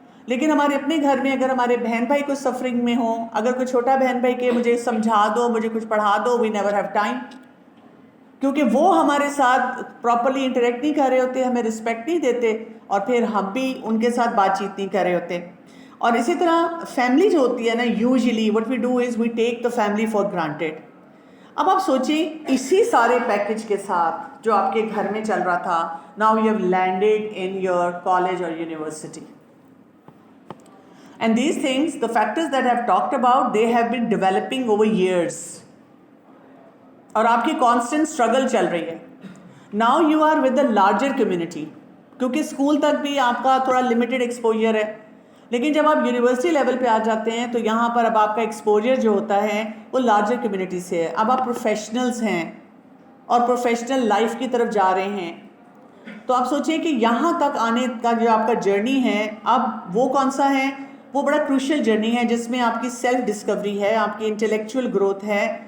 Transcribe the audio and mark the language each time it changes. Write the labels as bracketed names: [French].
[Urdu] لیکن ہمارے اپنے گھر میں اگر ہمارے بہن بھائی کوئی سفرنگ میں ہوں، اگر کوئی چھوٹا بہن بھائی کہ مجھے سمجھا دو، مجھے کچھ پڑھا دو، [English] we never have time, [Urdu] کیونکہ وہ ہمارے ساتھ پراپرلی انٹریکٹ نہیں کر رہے ہوتے، ہمیں رسپیکٹ نہیں دیتے، اور پھر ہم بھی ان کے ساتھ بات چیت نہیں کر رہے ہوتے. اور اسی طرح فیملی جو ہوتی ہے نا، [English] Usually what we do is we take the family for granted. [Urdu] اب آپ سوچیں اسی سارے پیکج کے ساتھ جو آپ کے گھر میں چل رہا تھا، [English] now you have landed in your college [Urdu] اور university. [English] And these things, the factors that I've talked about, they have been developing over years. [Urdu] اور آپ کی کانسٹنٹ اسٹرگل چل رہی ہے. [English] Now you are with the larger community. [Urdu] کیونکہ school تک بھی آپ کا تھوڑا لمیٹڈ ایکسپوجر ہے، لیکن جب آپ یونیورسٹی لیول پہ آ جاتے ہیں تو یہاں پر اب آپ کا ایکسپوجر جو ہوتا ہے وہ لارجر کمیونٹی سے ہے. اب آپ پروفیشنلز ہیں اور پروفیشنل لائف کی طرف جا رہے ہیں. تو آپ سوچیں کہ یہاں تک آنے کا جو آپ کا جرنی ہے اب وہ کون سا ہے، وہ بڑا کروشل جرنی ہے جس میں آپ کی سیلف ڈسکوری ہے، آپ کی انٹلیکچوئل گروتھ ہے.